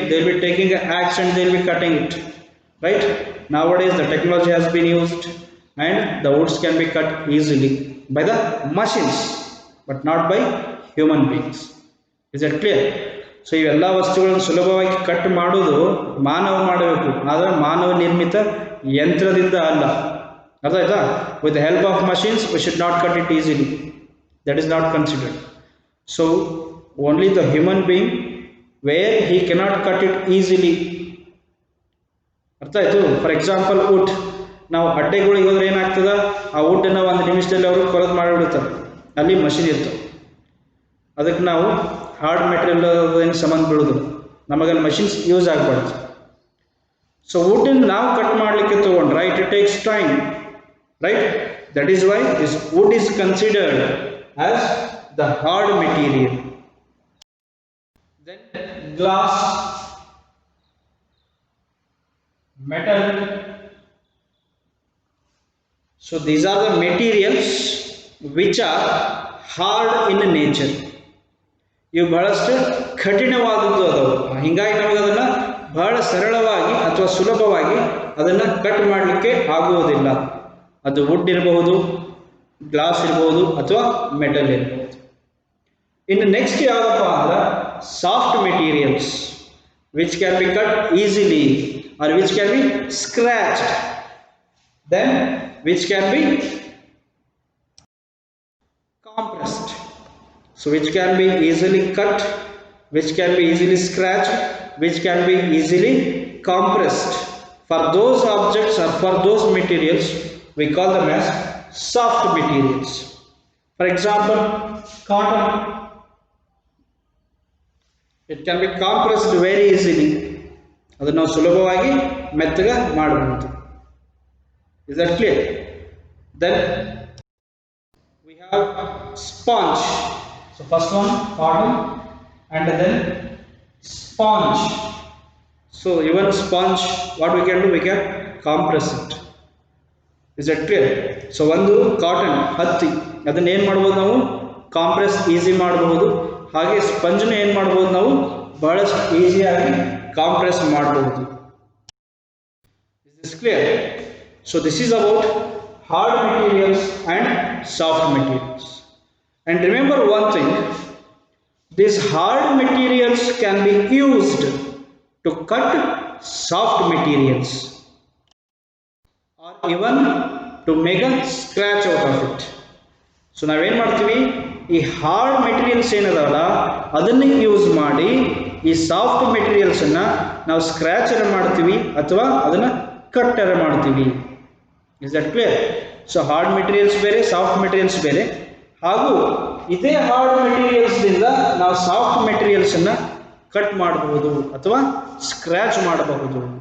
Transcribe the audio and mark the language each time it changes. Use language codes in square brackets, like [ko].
[en] They will be taking an axe and they will be cutting it. Right? Nowadays the technology has been used and the woods can be cut easily by the machines but not by human beings. Is that clear? [kn] So ಇವೆಲ್ಲ ವಸ್ತುಗಳನ್ನು ಸುಲಭವಾಗಿ cut ಮಾಡೋದು ಮಾನವ ಮಾಡಬೇಕು, ಆದರೆ ಮಾನವ ನಿರ್ಮಿತ ಯಂತ್ರದಿಂದ ಅಲ್ಲ. ಅರ್ಥ ಆಯ್ತಾ? [en] With the help of machines we should not cut it easily. That is not considered. So only the human being where he cannot cut it easily. [kn] ಅರ್ಥ ಆಯ್ತು? [en] for example [kn] ವುಡ್, ನಾವು ಅಡ್ಡೆಗಳಿಗೆ ಹೋದ್ರೆ ಏನಾಗ್ತದೆ? ಆ ವುಡ್ಡನ್ನು ಒಂದು ನಿಮಿಷದಲ್ಲಿ ಅವರು ಕೊರೆದು ಮಾಡಿಬಿಡ್ತಾರೆ. ಅಲ್ಲಿ ಮಷಿನ್ ಇರ್ತವೆ. ಅದಕ್ಕೆ ನಾವು ಹಾರ್ಡ್ ಮೆಟೀರಿಯಲ್ ಏನು ಸಂಬಂಧ ಬೀಳೋದು, ನಮಗಲ್ಲಿ ಮಷಿನ್ಸ್ ಯೂಸ್ ಆಗಬಾರ್ದು. ಸೊ ವುಡ್ಡನ್ನು ನಾವು ಕಟ್ ಮಾಡಲಿಕ್ಕೆ ತೊಗೊಂಡ್ರೆ [en] It takes time, right? That is why this wood is considered as the hard material. Then glass, metal. So these are the materials which are hard in nature. [kn] ಇವು ಬಹಳಷ್ಟು ಕಠಿಣವಾದದ್ದು ಅದಾವು. ಹೀಗಾಗಿ ನಮಗೆ ಅದನ್ನು ಬಹಳ ಸರಳವಾಗಿ ಅಥವಾ ಸುಲಭವಾಗಿ ಅದನ್ನು ಕಟ್ ಮಾಡಲಿಕ್ಕೆ ಆಗುವುದಿಲ್ಲ. ಅದು ವುಡ್ ಇರಬಹುದು, ಗ್ಲಾಸ್ ಇರಬಹುದು ಅಥವಾ ಮೆಟಲ್ ಇರಬಹುದು. ಇನ್ನು ನೆಕ್ಸ್ಟ್ ಯಾವುದಪ್ಪ ಅಂದ್ರೆ [en] soft materials which can be cut easily or which can be scratched, then which can be compressed. So which can be easily cut, which can be easily scratched, which can be easily compressed. For those objects or for those materials we call them as soft materials. For example, cotton. It can be compressed very easily. [kn] ಅದನ್ನು ನಾವು ಸುಲಭವಾಗಿ ಮೆತ್ತಗೆ ಮಾಡಬಹುದು. [en] Is that clear? Then we have sponge. So first one cotton and then sponge. So even sponge, what we can do? We can compress it. Is that clear? [kn] So ಒಂದು cotton, ಹತ್ತಿ, ಅದನ್ನ ಏನು ಮಾಡಬಹುದು? ನಾವು ಕಾಂಪ್ರೆಸ್ ಈಸಿ ಮಾಡಬಹುದು. ಹಾಗೆ ಸ್ಪಂಜ್ನ ಏನು ಮಾಡ್ಬೋದು? ನಾವು ಬಹಳಷ್ಟು ಈಸಿಯಾಗಿ ಕಾಂಪ್ರೆಸ್ ಮಾಡಬಹುದು. [en] Is this clear? So this is about hard materials and soft materials. And remember one thing, these hard materials can be used to cut soft materials or even to make a scratch out of it. [kn] So ನಾವೇನು ಮಾಡ್ತೀವಿ? ಈ hard materials ಏನದಾವಲ್ಲ ಅದನ್ನು use ಮಾಡಿ ಈ soft ಮೆಟೀರಿಯಲ್ಸನ್ನು ನಾವು ಸ್ಕ್ರ್ಯಾಚರ್ ಮಾಡ್ತೀವಿ ಅಥವಾ ಅದನ್ನು ಕಟ್ಟರ್ ಮಾಡ್ತೀವಿ. [en] Is that clear? [kn] So hard materials ಬೇರೆ, ಸಾಫ್ಟ್ ಮೆಟೀರಿಯಲ್ಸ್ ಬೇರೆ. ಹಾಗೂ ಇದೇ ಹಾರ್ಡ್ ಮೆಟೀರಿಯಲ್ಸ್ದಿಂದ ನಾವು ಸಾಫ್ಟ್ ಮೆಟೀರಿಯಲ್ಸನ್ನು ಕಟ್ ಮಾಡಬಹುದು ಅಥವಾ ಸ್ಕ್ರ್ಯಾಚ್ ಮಾಡಬಹುದು.